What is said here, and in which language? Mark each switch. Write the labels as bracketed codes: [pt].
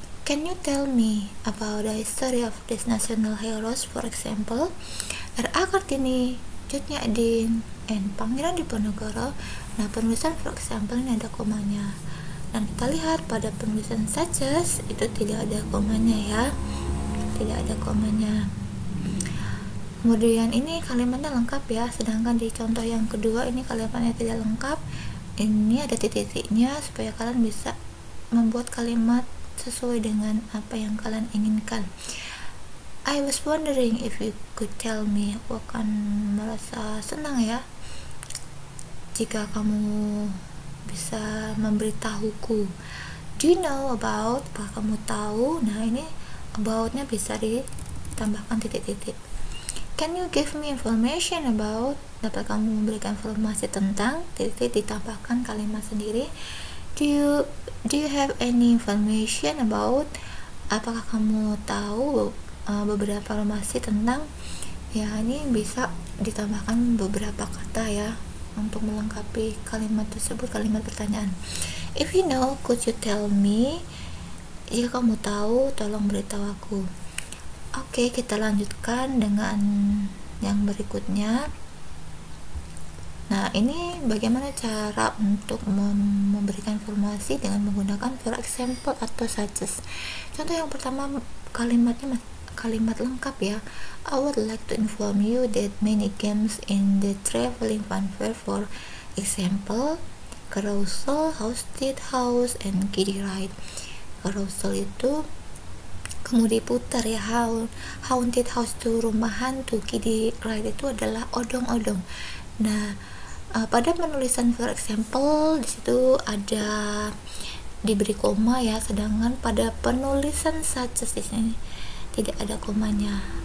[en] Can you tell me about the history of these national heroes, for example, R.A. Kartini, Cut Nyak-dien, and Pangeran Diponegoro? [id] Nah, penulisan for example ini ada komanya. Dan kita lihat pada penulisan suggest itu tidak ada komanya ya. Tidak ada komanya. Kemudian ini kalimatnya lengkap ya, sedangkan di contoh yang kedua ini kalimatnya tidak lengkap. Ini ada titik-titiknya supaya kalian bisa membuat kalimat sesuai dengan apa yang kalian inginkan. [en] I was wondering if you could tell me. [id] Aku akan merasa senang ya jika kamu bisa memberitahuku. [en] Do you know about? [id] Apa kamu tahu? Nah, ini about-nya bisa ditambahkan titik-titik. [en] Can you give me information about? [id] Dapat kamu memberikan informasi tentang? Titik-titik ditambahkan kalimat sendiri. [en] Do you have any information about? [id] Apakah kamu tahu beberapa informasi tentang? Ya, ini bisa ditambahkan beberapa kata ya untuk melengkapi kalimat tersebut, kalimat pertanyaan. [en] If you know, could you tell me? [id] Jika kamu tahu, tolong beritahu aku. Oke, kita lanjutkan dengan yang berikutnya. Nah, ini bagaimana cara untuk memberikan informasi dengan menggunakan for example atau such as. Contoh yang pertama, kalimat lengkap ya. [en] I would like to inform you that many games in the traveling funfair, for example, carousel, haunted house, and kiddie ride. [id] Carousel itu kemudi putar ya, haunted house itu rumah hantu, kiddie ride itu adalah odong-odong. Nah, pada penulisan for example di situ ada diberi koma ya, sedangkan pada penulisan such as di sini tidak ada komanya.